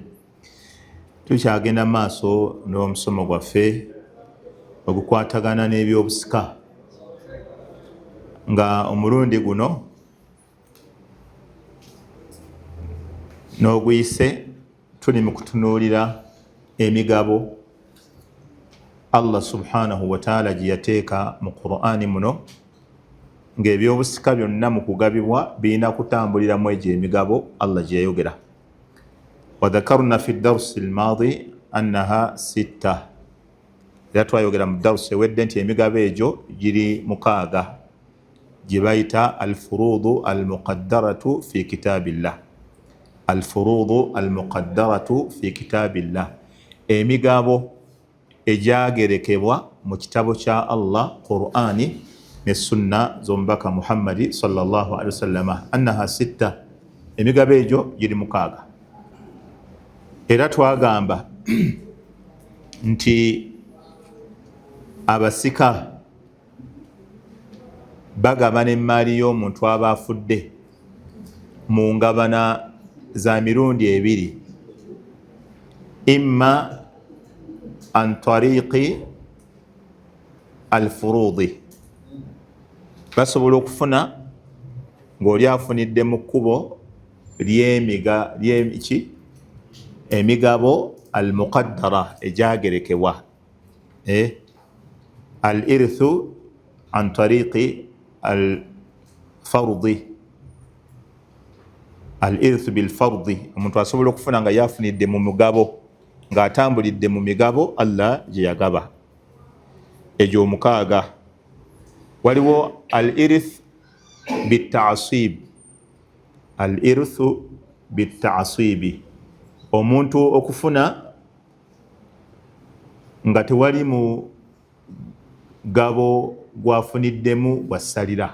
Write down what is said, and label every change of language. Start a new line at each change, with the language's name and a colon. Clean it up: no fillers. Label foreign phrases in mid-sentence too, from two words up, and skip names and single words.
Ganda: Tukyagenda maaso n'omusomo gwaffe ogukwatagana n'ebyobusika nga omulundi guno n'oguyise tuli mu kutunuulira emigabo
Arabic: الله سبحانه وتعالى
Ganda: gye yateeka mu Qur'ani muno ng'ebyobusika byonna mu kugabibwa birina kutambuliramu egyo emigabo Allah gye yayogera.
Arabic: وذكرنا في الدرس الماضي أنها 6.
Ganda: Era twayogera mu darusi ewedde nti emigabo egyo giri 6 gye bayita
Arabic: الفروض المقدرة في كتاب الله. الفروض المقدرة في كتاب الله,
Ganda: emigabo egyagerekebwa mu kitabo kya Allah Qur'ani ne sunna z'omubaka Muhammadi
Arabic: صلى الله عليه وسلم. أنها 6,
Ganda: emigabo egyo giri 6. Era twagamba nti abasika bagabana emmaali y'omuntu aba afudde mu ngabana za mirundi 2,
Arabic: إما عن طريق الفروض,
Ganda: basobola okufuna ng'oli afunidde mu kkubo emigabo almuqaddara egyagerekebwa,
Arabic: الإرث عن طريق الفرض، الإرث بالفرض,
Ganda: omuntu asobola okufuna nga yafunidde mu mugabo ng'atambulidde mu migabo Allah gye yagaba. Egyo 6. Waliwo
Arabic: الإرث بالتعصيب، الإرث بالتعصيب,
Ganda: omuntu okufuna nga tewali mugabo gwafuniddemu gwasalira.